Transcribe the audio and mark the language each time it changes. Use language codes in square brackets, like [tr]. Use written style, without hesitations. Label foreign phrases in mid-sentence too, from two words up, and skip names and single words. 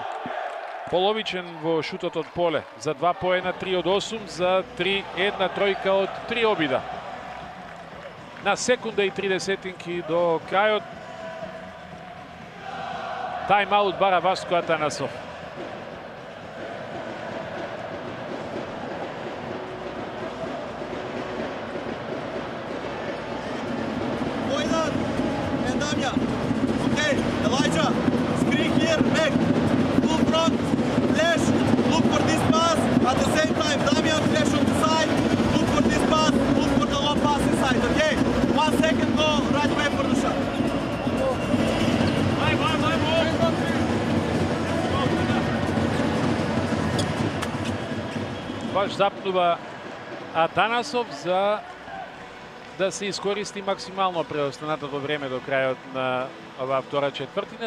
[mk] Половичен во шутот од поле. За 2 поена, 3 од 8, за 3, една тројка од 3 обида. На секунда и 30 до крајот. Тајм-аут бара Васко Атанасов. [en] Boylan and Damja. Okay, Elijah, screen here, back. Full front, flash, look for this pass. At the same time, Damjan, flash on the side. Look for this pass, look for the long pass inside, okay? 1 second, go right away for the shot. [mk] Баш запнува Атанасов за да се искористи максимално преостанатото време до крајот на оваа втора четвртина.